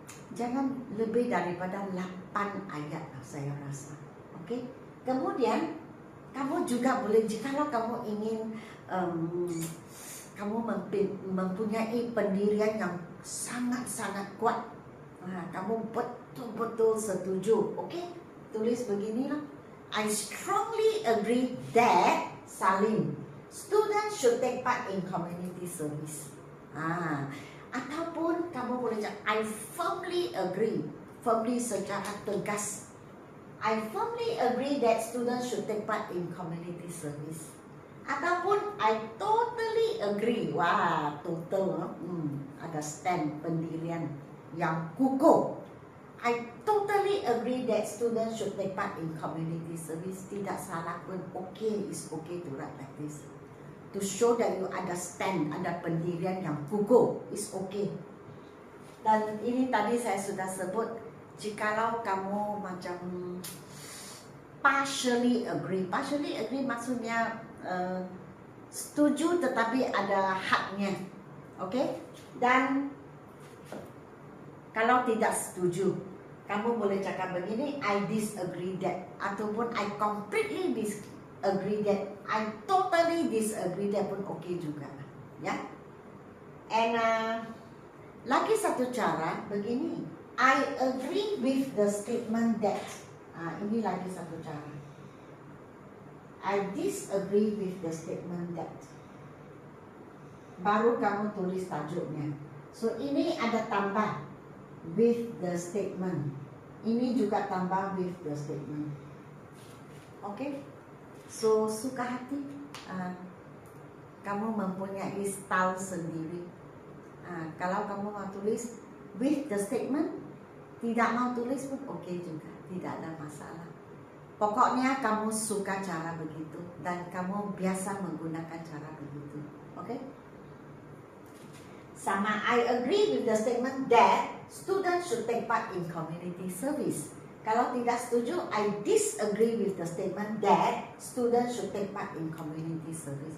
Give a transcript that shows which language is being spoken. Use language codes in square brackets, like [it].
[ms] Jangan lebih daripada 8 ayat lah, saya rasa. Okey, kemudian kamu juga boleh, jikalau kamu ingin kamu mempunyai pendirian yang sangat-sangat kuat, kamu betul-betul setuju. Okey, tulis beginilah. [en] I strongly agree that salin students should take part in community service. [ms] Ataupun kamu boleh cakap [en] I firmly agree. Firmly [ms] secara tegas. [en] I firmly agree that students should take part in community service. [ms] Ataupun [en] I totally agree. [ms] Wah, total. Ada stand, pendirian yang kukuh. [en] I totally agree that students should take part in community service. [ms] Tidak salah pun, [en] okay, it's okay to write like this. To show that you understand, [ms] ada pendirian yang kukuh, [en] it's okay. [ms] Dan ini tadi saya sudah sebut, jikalau kamu macam [en] partially agree [ms] maksudnya setuju tetapi ada haknya, okay? Dan kalau tidak setuju, kamu boleh cakap begini, [en] I disagree that, [ms] ataupun [en] I completely disagree that, I totally disagree that [ms] pun okay juga, ya. [en] And [ms] lagi satu cara begini, [en] I agree with the statement that. [ms] Ini lagi satu cara. [en] I disagree with the statement that. [ms] Baru kamu tulis tajuknya. So ini ada tambah [en] with the statement. [ms] Ini juga tambah [en] with the statement. Okay? [ms] So suka hati. Kamu mempunyai style sendiri. Kalau kamu mau tulis [en] with the statement, [ms] tidak mau tulis pun okay juga, tidak ada masalah. Pokoknya kamu suka cara begitu dan kamu biasa menggunakan cara begitu. Okay? sama [en] I agree with the statement that students should take part in community service. [ms] Kalau tidak setuju, [en] I disagree with the statement that students should take part in community service.